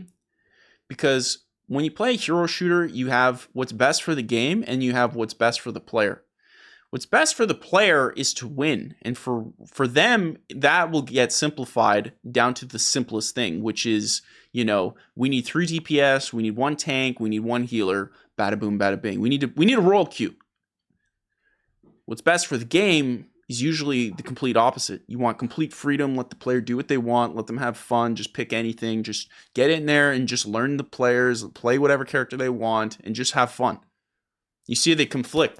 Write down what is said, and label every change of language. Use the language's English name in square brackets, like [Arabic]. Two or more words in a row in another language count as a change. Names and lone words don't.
[English] Because when you play a hero shooter, you have what's best for the game and you have what's best for the player. What's best for the player is to win. And for them, that will get simplified down to the simplest thing, which is, you know, we need 3 DPS, we need 1 tank, we need 1 healer, bada boom, bada bing. We need a roll queue. What's best for the game is usually the complete opposite. You want complete freedom, let the player do what they want, let them have fun, just pick anything, just get in there and just learn the players, play whatever character they want, and just have fun. You see they conflict.